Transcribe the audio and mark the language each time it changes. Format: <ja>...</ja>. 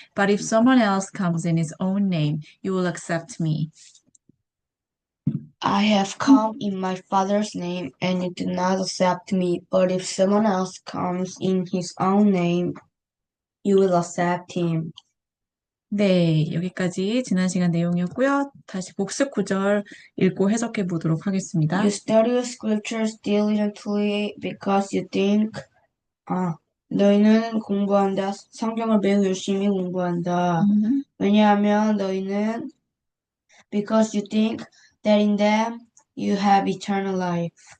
<en>But if someone else comes in his own name, you will accept me. I have come in my Father's name, and you do not accept me. But if someone else comes in his own name, you will accept him.</en> <ko>네, 여기까지 지난 시간 내용이었고요. 다시 복습 구절 읽고 해석해 보도록 하겠습니다.</ko> <en>You study the scriptures diligently because you think,</en> <ko>너희는 공부한다. 성경을 매우 열심히 공부한다. 왜냐하면 너희는</ko> <en>because you think that in them you have eternal life.</en>